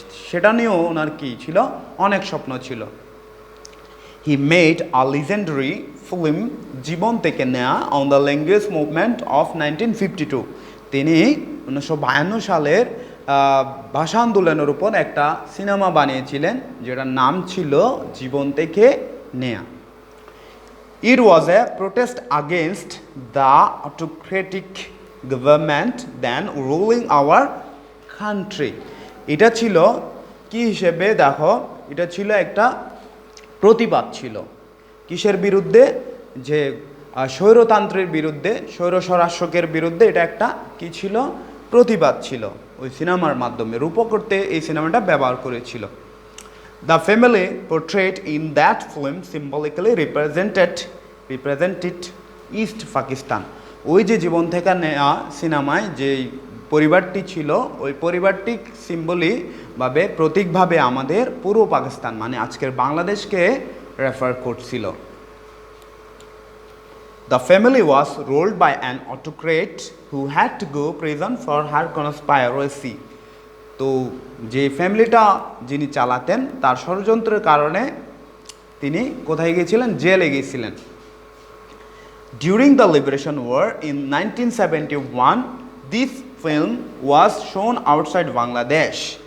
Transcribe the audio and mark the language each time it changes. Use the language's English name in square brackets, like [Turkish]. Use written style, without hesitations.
[Bangla] সেটা নিয়েও ওনার কী ছিল, অনেক স্বপ্ন ছিল। [English] He made a legendary film Jibon Theke Neya on the language movement of 1952। [Bangla] তিনি 1952 সালের ভাষা আন্দোলনের উপর একটা সিনেমা বানিয়েছিলেন যেটার নাম ছিল জীবন থেকে নেয়া। [English] It was a protest against the autocratic government then ruling our country. [Bangla] এটা ছিল কি হিসেবে দেখো, এটা ছিল একটা প্রতিবাদ ছিল কিসের বিরুদ্ধে, যে স্বৈরতন্ত্রের বিরুদ্ধে, স্বৈর স্বরাষ্ট্রের বিরুদ্ধে। এটা একটা কি ছিল, প্রতিবাদ ছিল। ওই সিনেমার মাধ্যমে রূপক করতে এই সিনেমাটা ব্যবহার করেছিল। [English] The family portrayed in that film symbolically represented East Pakistan. [Bangla] ওই যে জীবন থেকে নেওয়া সিনেমায় যে পরিবারটি ছিল, ওই পরিবারটি সিম্বলিভাবে, প্রতীকভাবে আমাদের পূর্ব পাকিস্তান মানে আজকের বাংলাদেশকে রেফার করছিল। [English] The family was ruled by an autocrat who had to go prison for her conspiracy. [Bangla] তো যে ফ্যামিলিটা যিনি চালাতেন তার ষড়যন্ত্রের কারণে তিনি কোথায় গিয়েছিলেন, জেলে গিয়েছিলেন। [English] During the Liberation War in 1971, this film was shown outside Bangladesh.